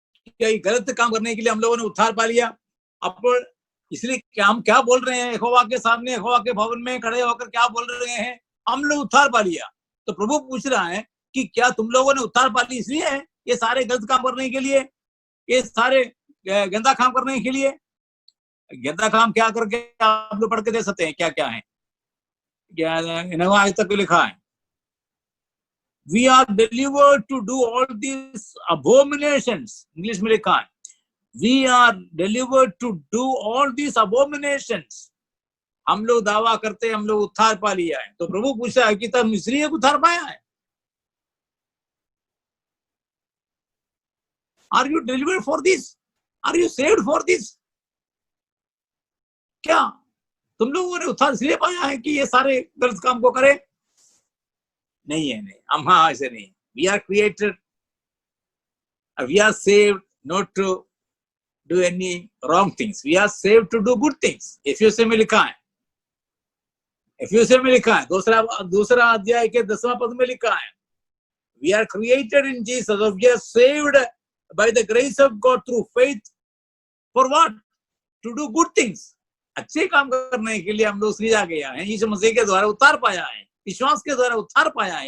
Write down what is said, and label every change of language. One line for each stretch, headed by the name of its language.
Hindi: क्या ये गलत काम करने के लिए हम लोगों ने उद्धार पा लिया? अब इसलिए हम क्या बोल रहे हैं यहोवा के सामने, यहोवा के भवन में खड़े होकर क्या बोल रहे हैं? हम लोग उद्धार पा लिया। तो प्रभु पूछ रहा है कि क्या तुम लोगों ने उद्धार पा ली इसलिए है ये सारे गलत काम करने के लिए, ये सारे गंदा काम करने के लिए? गंदा काम क्या करके आप लोग पढ़ के दे सकते हैं क्या क्या है? आज तक लिखा है,
English: we are delivered to do all these abominations.
Hindi: English में लिखा है,
English: we are delivered to do all these abominations.
Hindi: हम लोग दावा करते हैं हम लोग उद्धार पा लिया है। तो प्रभु पूछा है कि तुम इसलिए उद्धार पाया है?
English: Are you delivered for this? Are you saved for this?
Hindi: क्या तुम लोगों ने उद्धार इसलिए पाया है कि ये सारे गलत काम को करे? नहीं है, नहीं, हम हाँ ऐसे नहीं।
English: We are created, we are saved not to do any wrong things. We are saved to do good things.
Hindi: एफिसियों में लिखा है, एफिसियों में लिखा है, दूसरा अध्याय के 10वां पद में लिखा है,
English: we are created in Jesus, or we are saved by the grace of God through faith. For what? To do good things.
Hindi: अच्छे काम करने के लिए हम लोग सृजा गया है, यीशु मसीह के द्वारा उद्धार पाया है, विश्वास के द्वारा उद्धार पाया है।